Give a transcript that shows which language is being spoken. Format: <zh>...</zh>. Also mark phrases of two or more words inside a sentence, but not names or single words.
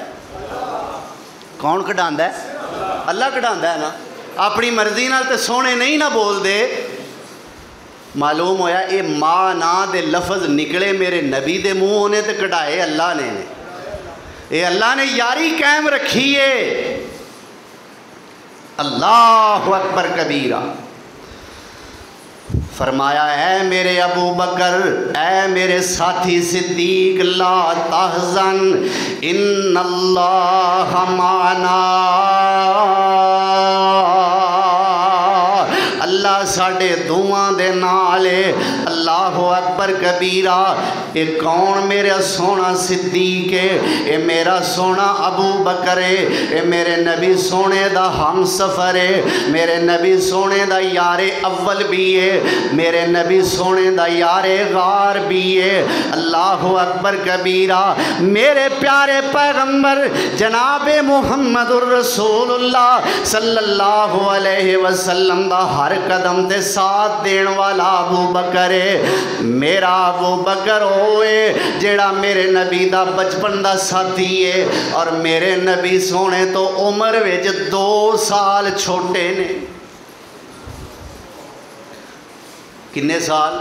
<pa>ਕੌਣ ਕਢਾਂਦਾ ਹੈ? ਅੱਲਾ ਕਢਾਂਦਾ ਹੈ ਨਾ। ਅਪਣੀ ਮਰਜ਼ੀ ਨਾਲ ਤੇ ਸੋਹਣੇ ਨਹੀਂ ਨਾ ਬੋਲ ਦੇ। ਮਾਲੂਮ ਹੋਇਆ ਇਹ ਮਾਂ ਨਾ ਦੇ ਲਫ਼ਜ਼ ਨਿਕਲੇ ਮੇਰੇ ਨਬੀ ਦੇ ਮੂੰਹ ਨੇ ਤੇ ਕਢਾਏ ਅੱਲਾ ਨੇ। ਇਹ ਅੱਲਾ ਨੇ ਯਾਰੀ ਕਾਇਮ ਰੱਖੀ ਹੈ।</pa> <ar>الله أكبر كبيرا.</ar> <pa>ਫ਼ਰਮਾਇਆ ਹੈ ਮੇਰੇ ਅਬੂ ਬਕਰ, ਐ ਮੇਰੇ ਸਾਥੀ ਸਿੱਦੀਕ,</pa> <ar>لا تحزن إن الله معنا.</ar> <pa>ਅੱਲਾ ਸਾਡੇ ਦੁਆਂ ਦੇ ਨਾਲ ਹੈ।</pa> <ar>الله أكبر كبيرا.</ar> <pa>ਇਹ ਕੌਣ ਮੇਰਾ ਸੋਹਣਾ ਸਿੱਦੀਕ ਹੈ? ਇਹ ਮੇਰਾ ਸੋਹਣਾ ਅਬੂ ਬਕਰ ਹੈ। ਇਹ ਮੇਰੇ ਨਬੀ ਸੋਹਣੇ ਦਾ ਹਮ ਸਫ਼ਰ ਹੈ। ਮੇਰੇ ਨਬੀ ਸੋਹਣੇ ਦਾ ਯਾਰੇ ਅੱਵਲ ਭੀ ਹੈ। ਮੇਰੇ ਨਬੀ ਸੋਹਣੇ ਦਾ ਯਾਰੇ ਗਾਰ ਭੀ ਹੈ।</pa> <ar>الله أكبر كبيرا.</ar> <pa>ਮੇਰੇ ਪਿਆਰੇ ਪੈਗੰਬਰ ਜਨਾਬ</pa> <ar>محمد رسول الله صلى الله عليه وسلم</ar> <pa>ਦਾ ਹਰ ਕਦਮ ਤੇ ਸਾਥ ਦੇਣ ਵਾਲਾ ਅਬੂ ਬਕਰ ਹੈ। ਮੇਰਾ ਅਬੂ ਬਕਰ ਹੋਏ ਜਿਹੜਾ ਮੇਰੇ ਨਬੀ ਦਾ ਬਚਪਨ ਦਾ ਸਾਥੀ ਹੈ ਔਰ ਮੇਰੇ ਨਬੀ ਸੋਹਣੇ ਤੋਂ ਉਮਰ ਵਿਚ 2 ਸਾਲ ਛੋਟੇ ਨੇ। ਕਿੰਨੇ ਸਾਲ?</pa>